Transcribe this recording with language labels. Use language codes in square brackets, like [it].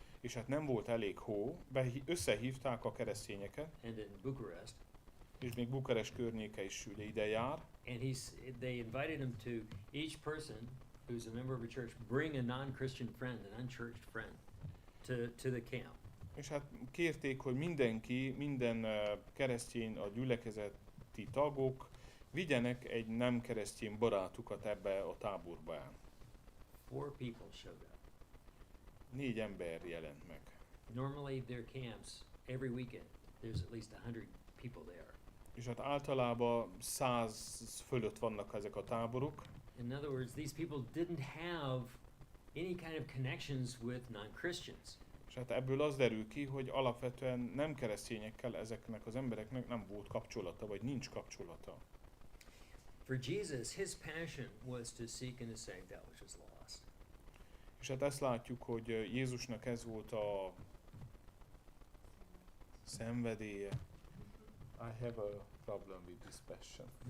[hu] és hát nem volt elég hó, összehívták a keresztényeket, [en] and in Bucharest, [hu] és még Bukarest környéke is ugye ide jár, [en] and they invited him to each person who's a member of a church bring a non-Christian friend, an unchurched friend, to the camp. [hu] és hát kérték, hogy minden keresztény, a gyülekezeti tagok vigyenek egy nem keresztény barátukat ebbe a táborba el. [en] 4 people showed up. [hu] 4 ember jelent meg. [en] Normally their camps every weekend there's at least 100 people there. [hu] És hát általában 100 fölött vannak ezek a táborok. [en] In other words, these people didn't have any kind of connections with non-Christians. [hu] És hát ebből az derül ki, hogy alapvetően nem keresztényekkel ezeknek az embereknek nem volt kapcsolata, vagy nincs kapcsolata. [en] For Jesus, his passion was to seek and to save that which was lost. [hu] És hát ezt látjuk, hogy Jézusnak ez volt a szenvedélye. [en] I have a problem with this passion.